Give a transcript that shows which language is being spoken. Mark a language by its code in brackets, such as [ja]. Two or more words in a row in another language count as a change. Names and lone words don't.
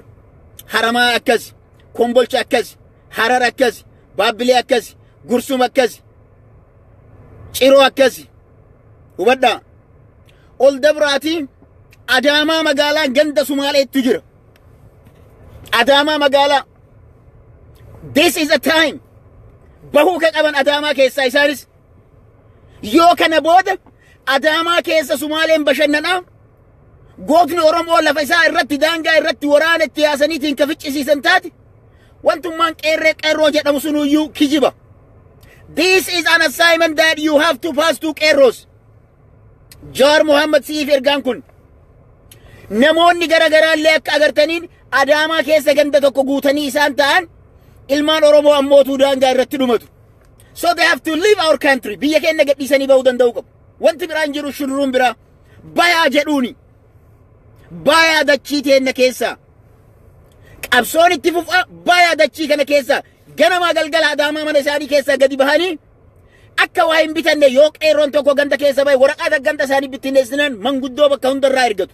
[om] Haramaa akkas, Kombolcha akkas, Harar akkas, Baabbilee akkas, Gursum akkas, Ciroo akkas. Hubadhaa. Ol dabraatii Adaamaa magaalaa ganda Sumaaleetu jira. Adaamaa magaalaa. [en] This is a time. [om] Bahuu ka qaban Adaamaa keessaa isaanis. Yoo kana booda Adaamaa keessa Sumaaleen bashannanaa gootni Oromoo lafa isaa irratti daangaa irratti waraana itti yaasaniitiin ka ficcisiisan taate wantummaan qeerroo jedhamu sunuyyuu kijiba. [en] This is an assignment that you have to pass to qeerroos. [om] Jawaar Muhammad siif ergaan kun namoonni garaagaraallee akka agartaniin Adaamaa keessa ganda tokko guutanii isaan ta'an ilmaan Oromoo ammootuu daangaa irratti dhumatu. [en] So they have to leave our country. [om] Biyya keenya gadhiisanii bahuu danda'u qabu. Wanti biraan jiru shururuun biraa bayaa jedhuuni. Bayaa dachii teenna keessaa. Qabsoon itti fufa bayaa dachii kana keessaa ganamaa galgala Adaamaa mana isaanii keessaa gadi bahanii akka waa hin bitanne yoo qeerroon tokko ganda keessa bahe waraqaa ganda isaanii bittinneessinan manguddoo bakka hundarraa ergatu.